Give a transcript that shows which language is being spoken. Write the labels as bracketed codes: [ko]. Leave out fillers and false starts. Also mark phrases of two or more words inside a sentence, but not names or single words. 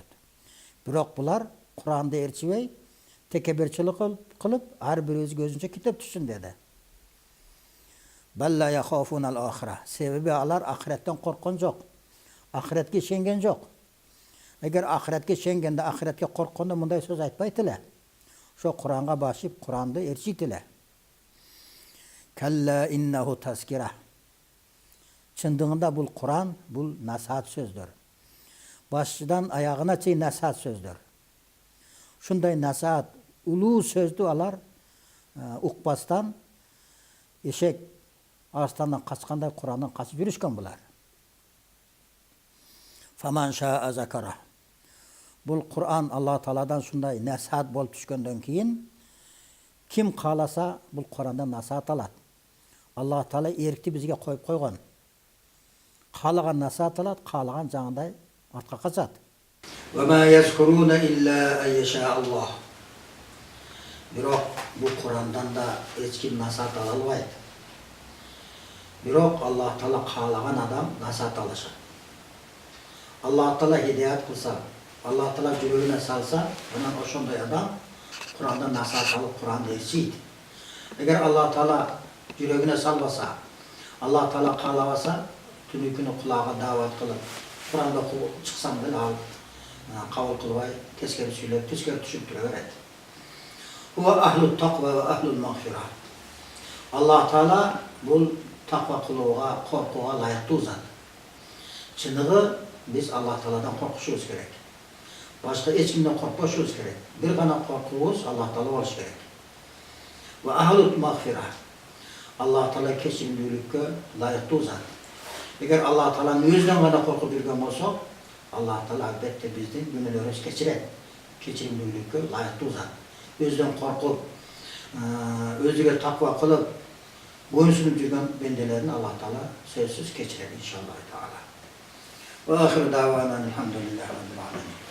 [ky] Бирок булар Куранды ээрчибей, текеберчилик кылып, ар бирибизге өзүнчө китеп түшсүн деди. [ar] بل لا يخافون الآخرة. [ky] Себеби алар ахиреттен корккон жок. Ахиретке ишенген жок. Эгер ахиретке ишенгенде, ахиретке корккондо мындай сөз айтпайт эле. Ошо Куранга башып, Куранды ээрчийт эле. [ar] كلا إنه تذكرة. [ky] Чындыгында бул Куран, бул насаат сөздөр. Башынан аягына чейин насаат сөздөр. Ушундай насаат, улуу сөздү алар укпастан эшек арыстандан качкандай Курандан качып жүрүшкөн булар. [ar] فمن شاء ذكره. [ky] Бул Куран Аллах Тааладан шундай насаат болуп түшкөндөн кийин ким кааласа бул Курандан насаат алат. Аллах Таала эркти бизге коюп койгон. Каалаган насаат алат, каалаган жаңыдай артка качат. [ar] وما يذكرون إلا أن يشاء الله. [ky] Бирок бул Курандан да эч ким насаат ала албайт. Бирок Аллах Таала каалаган адам насаат алышат. Аллах Таала хидаят кылса, Аллах Таала жүрөгүнө салса, анан ошондой адам Курандан насаат алып Куранды ээрчийт. Эгер Аллах Таала жүрөгүнө салбаса, Аллах Таала каалабаса, түнү күнү кулагы даават кылып, Куранды чыксам деле ал кабыл кылбай, тескери сүйлөп, тескери түшүп тура берет. [ar] هو أهل التقوى وأهل المغفرة. [ky] Аллах Таала бул таква кылууга, коркууга лайыктуу зат. Чыныгы биз Аллах Тааладан коркушубуз керек. Башка эч кимден коркпошубуз керек. Бир гана коркуубуз Аллах Таала болуш керек. [ar] وأهل المغفرة. [ky] Аллах Таала кечиримдүүлүккө лайыктуу зат. Эгер Аллах Тааланын өзүнөн гана коркуп жүргөн болсок, Аллах Таала албетте биздин күнөөлөрүбүздү кечирет. Кечиримдүүлүккө лайыктуу зат. Өзүнөн коркуп, өзүгө таква кылып, боюнсунуп жүргөн бенделерин Аллах Таала сөзсүз кечирет [ar] إن شاء الله تعالى. وآخر دعوانا الحمد لله رب العالمين.